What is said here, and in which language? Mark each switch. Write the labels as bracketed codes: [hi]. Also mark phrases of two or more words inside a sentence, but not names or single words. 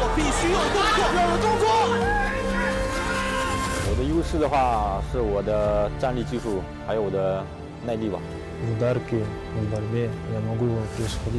[zh] 我必须有动作，要有动作。我的优势的话是我的站立技术，还有我的耐力吧。 [ru] В ударке, в борьбе я могу его превосходить.